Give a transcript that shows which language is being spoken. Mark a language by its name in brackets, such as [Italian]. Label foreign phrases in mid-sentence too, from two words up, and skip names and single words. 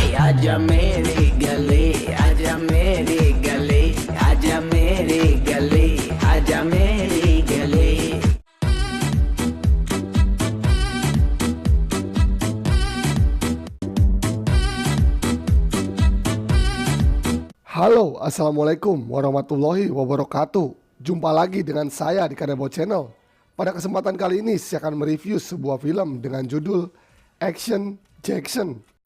[Hindi] आजा मेरे गले, आजा मेरे गले, आजा मेरे गले, आजा मेरे गले. [Arabic] Halo, السلام عليكم ورحمة الله وبركاته. [Indonesian] Jumpa lagi dengan saya di Kanebo Channel. Pada kesempatan kali ini saya akan mereview sebuah film dengan judul Action Jackson.